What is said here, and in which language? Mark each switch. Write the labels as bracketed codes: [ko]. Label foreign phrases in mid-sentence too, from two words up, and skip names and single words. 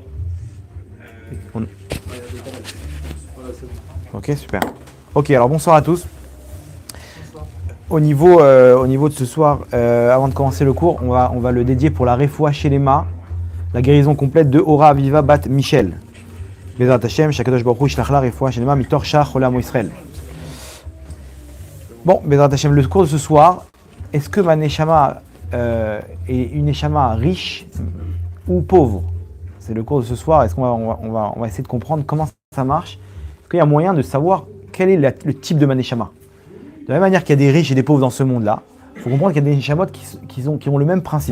[fr] On- Ouais, voilà, c'est bon. Ok, super. Ok, alors bonsoir à tous. Au niveau de ce soir, avant de commencer le cours, on va le dédier pour la [he] רפואה שלמה, [fr] la guérison complète de Ora Aviva Bat Michel. [he] בעזרת השם, שהקדוש ברוך הוא, ישלח לה רפואה שלמה, מתוך שאר חולי ישראל. [fr] Bon, [he] בעזרת השם, [fr] le cours de ce soir, est-ce que ma Neshama est une Neshama riche ou pauvre? C'est le cours de ce soir. Est-ce qu'on va essayer de comprendre comment ça marche? Est-ce qu'il y a moyen de savoir quel est le type de ma Neshama? De la même manière qu'il y a des riches et des pauvres dans ce monde-là, il faut comprendre qu'il y a des Neshamot qui ont le même principe.